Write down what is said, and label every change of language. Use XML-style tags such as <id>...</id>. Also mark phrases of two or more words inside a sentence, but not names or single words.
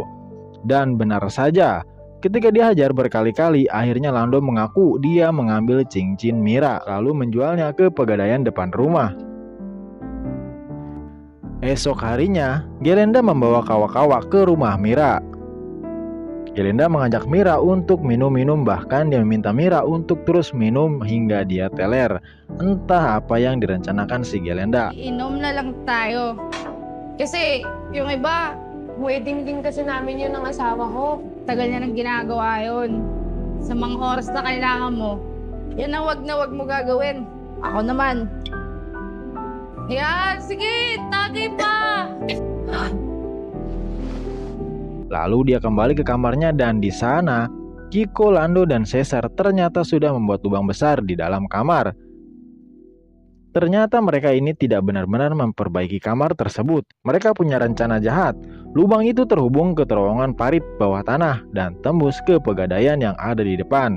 <id>Dan benar saja, ketika dihajar berkali-kali, akhirnya Lando mengaku dia mengambil cincin Mira, lalu menjualnya ke pegadaian depan rumah. Esok harinya, Gelenda membawa kawa-kawa ke rumah Mira. Gelenda mengajak Mira untuk minum-minum, bahkan dia meminta Mira untuk terus minum hingga dia teler. Entah apa yang direncanakan si Gelenda.</id> <tl>Inom na lang tayo. Kasi yung iba, Wedding din kasi namin yun ng asawa ko. tagal niya nang ginagawa yun. Sa mga oras na kailangan mo, yan ang wag na wag mo gagawin. Ako naman. Yan, sige, tagay pa!</tl> <id>Lalu dia kembali ke kamarnya dan di sana, Kiko, Lando, dan Cesar ternyata sudah membuat lubang besar di dalam kamar. Ternyata mereka ini tidak benar-benar memperbaiki kamar tersebut. Mereka punya rencana jahat. Lubang itu terhubung ke terowongan parit bawah tanah dan tembus ke pegadaian yang ada di depan.</id>